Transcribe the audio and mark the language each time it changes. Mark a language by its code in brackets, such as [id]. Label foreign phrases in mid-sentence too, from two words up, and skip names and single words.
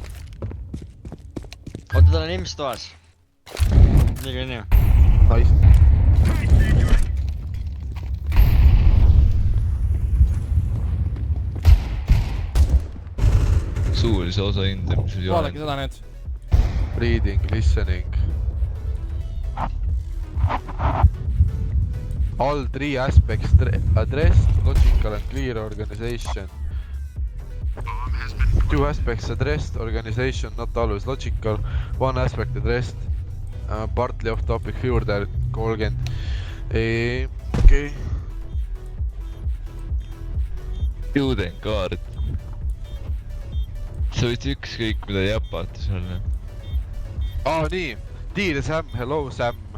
[et] Oota, tal on ilmselt toas. Nii. Nice. Suulise osa hindamisel Vaadake seda nüüd. [en] Reading, listening. All 3 aspects addressed, logical and clear organization. 2 aspects addressed, organization not always logical. 1 aspect addressed, partly off topic juurde 30. [et] Okei. Student kaart. Sa võid ükskõik mida jäpata seal. Nii. [en] Dear Sam, hello Sam.